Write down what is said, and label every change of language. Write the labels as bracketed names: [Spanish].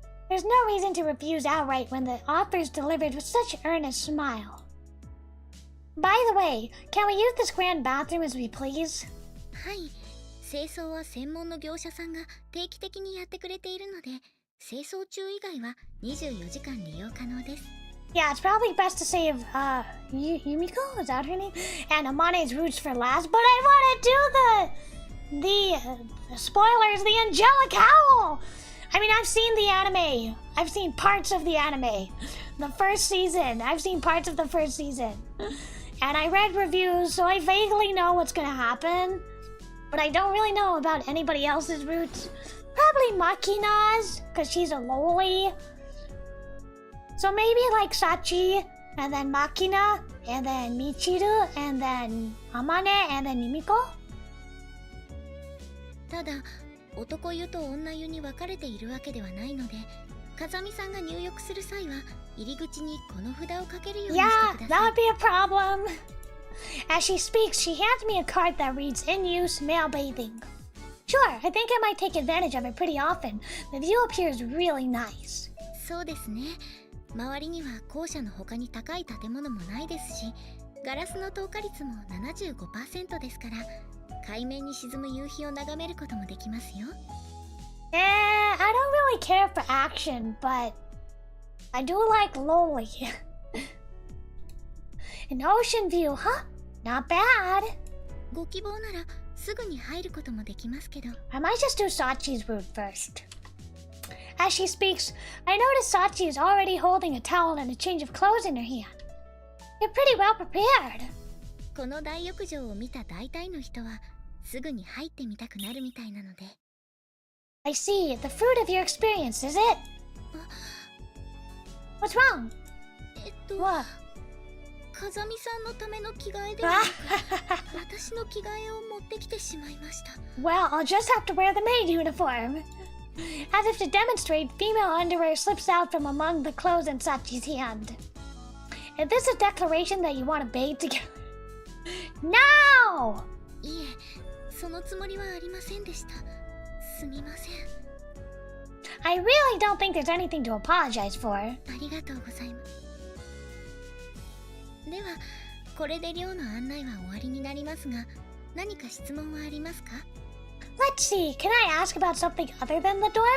[English] There's no reason to refuse outright when the offer is delivered with such an earnest smile. By the way, can we use this grand bathroom as we please? [Japanese] はい清掃は専門の業者さんが定期的にやってくれているので清掃中以外は24時間利用可能です [English] Yeah, it's probably best to save, Yumiko? Is that her name? And Amane's roots for last, but I want to do the spoilers, the angelic howl! I mean, I've seen the anime. I've seen parts of the anime. The first season. I've seen parts of the first season. And I read reviews, so I vaguely know what's gonna happen. But I don't really know about anybody else's roots. Probably Makina's, because she's a loli. So maybe like Sachi, and then Makina, and then Michiru, and then Amane, and then Yumiko? [Japanese] ただ男湯と女湯に分かれているわけではないので、風見さんが入浴する際は入り口にこの札をかけるようにして [English] Yeah, [Japanese] くださ [English] would be a problem. As she speaks, she hands me a card that reads, "In use, male bathing." Sure, I think I might take advantage of it pretty often. The view appears really nice. [Japanese] い。そうですね。周りには校舎の他に高い建物もないですし、ガラスの透過率も 75% ですから、海面に沈む夕日を眺めることもできますよ。 [English] I don't really care for action, but I do like loli. An ocean view, huh? Not bad. [Japanese] ご希望ならすぐに入ることもできますけど。 [English] I might just do Sachi's route first. As she speaks, I notice Sachi is already holding a towel and a change of clothes in her hand. You're pretty well prepared. [Japanese] この大浴場を見た大体の人はすぐに入ってみたくなるみたいなので。 [English] I see. The fruit of your experience, is it? What's wrong? What? [Japanese] 風見さんのための着替えではなく私の着替えを持ってきてしまいました。 [English] Well, I'll just have to wear the maid uniform. As if to demonstrate, female underwear slips out from among the clothes in Sachi's hand. Is this a declaration that you want to bathe together? No! [Japanese] いえ、そのつもりはありませんでした。すみません。 [English] I really don't think there's anything to apologize for. [Japanese] ありがとうございます。では、これで寮の案内は終わりになりますが、何か質問はありますか？ [English] Let's see, can I ask about something other than the dorm?